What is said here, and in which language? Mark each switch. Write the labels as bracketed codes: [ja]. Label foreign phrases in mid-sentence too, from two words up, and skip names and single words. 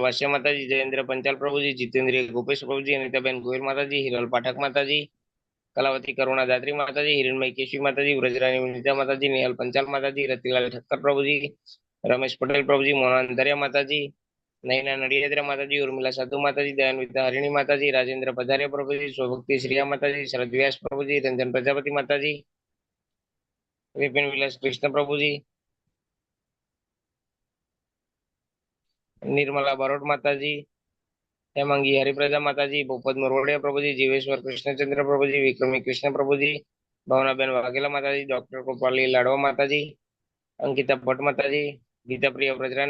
[gu] વાસ્ય માતાજી, જયેન્દ્ર પંચાલ પ્રભુજી, જીતેન્દ્રિય ગોપેશ પ્રભુજી, અનિતાબેન ગોયલ માતાજી, હિરલ પાઠક માતાજી, કલાવતી કરુણા દાત્રી માતાજી, હિરણમય કેશવી માતાજી, વ્રજરાની વિનિતા માતાજી, નિહાલ પંચાલ માતાજી, રતિલાલ ઠક્કર પ્રભુજી, રમેશ પટેલ પ્રભુજી, મોહન માતાજી, નૈના નડિયાદરા માતાજી, ઉર્મિલા સાધુ માતાજી, દયાન્વિતા હરિણી માતાજી, રાજેન્દ્ર પધારિયા પ્રભુજી, સ્વભક્તિ શ્રીયા માતાજી, શરદ વ્યાસ પ્રભુજી, રંજન પ્રજાપતિ માતાજી, વિપિન વિલાસ કૃષ્ણ પ્રભુજી, निर्मला बारोट माताजी, हेमंगी हरिप्रजा माताजी, भूपत मोरवड़िया प्रभुजी, जीवेश्वर कृष्णचंद्र प्रभुजी, विक्रमी कृष्ण प्रभुजी, भावनाबेन वाघेला माताजी, डॉक्टर गोपाली लाडवा माताजी, अंकिता भट्ट माताजी, गीता प्रिया व्रजरानी